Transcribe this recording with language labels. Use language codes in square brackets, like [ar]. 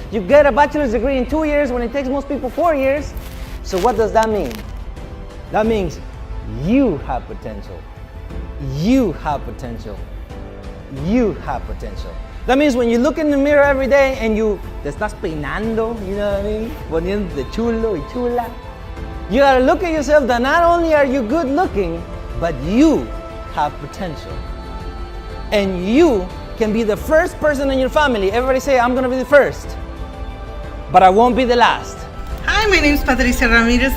[en] You get a bachelor's degree in 2 years when it takes most people 4 years. So what does that mean? That means you have potential. You have potential. You have potential. That means when you look in the mirror every day and [es] te estás peinando, [en] you know what I mean? [es] Poniéndote chulo y chula. [en] You gotta look at yourself that not only are you good looking, but you have potential. And you can be the first person in your family. Everybody say, I'm gonna be the first, but I won't be the last. Hi, my name is Patricia Ramirez.